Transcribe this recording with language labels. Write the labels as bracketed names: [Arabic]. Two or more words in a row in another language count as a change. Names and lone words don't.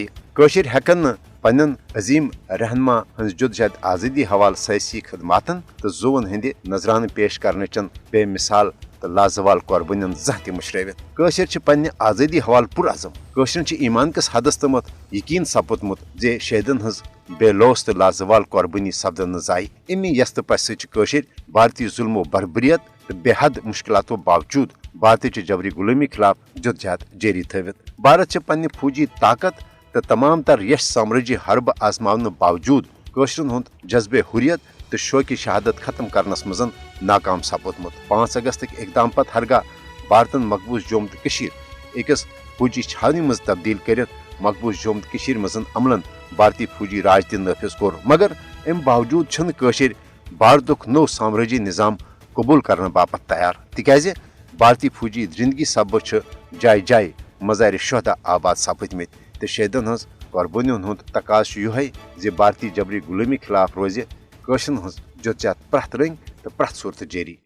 [Kashmiri] कशर हेकन पन्न अजीम रहनमा हंज जुदजहद आज़ादी हवाल सियासी खदमातन तो जुवन हंद नजरान पेश करनचन बेमिसाल तो लाजवाल कुर्बानियन जह त मुशरवित कशर पन्ने आज़ादी हवाल पुरअज़म कशरन ईमान कस हदस तमत यकीन सपुदमुत जे शहीदन हंज बेलोस तो लाजवाल कुर्बानी सपदन न जाय अमी यस्त पस कशर भारतीय जुल्मो बरबरियत तो बेहद मुश्किलातों बावजूद भारतीय जबरी गुलामी खिलाफ जदजहद जारी थवित भारत पन्ने फौजी ताकत तो तमाम तर यश साम्राज्य हरब आजमावन बावजूद कशरन हुंद जज्बे हुरियत तो शौकी शहादत खत्म करनस मजन नाकाम सपुदमुत 5 अगस्त इकदाम पत हरगा भारतन मकबूज जोम तो अकिस फौजी छावनी मज तब्दील कर मकबूज जोम तो मजन अमलन भारतीय फौजी राज त नाफिज कोर मगर अम बावजूद छन कशर भारतुक नौ साम्राज्य निज़ाम कबूल करने बापत तैयार तिकाज भारतीय फौजी जिंदगी सब जाय जाय मज़ार शहदा आबाद सपदमित तो शहीदन हज कुर्बानियों हुंद तकाज युहे जे भारतीय जबरी गुलामी खिलाफ रोज कशरन हज जदजहद प्रथ रंग तो प्रथ सूरत जारी।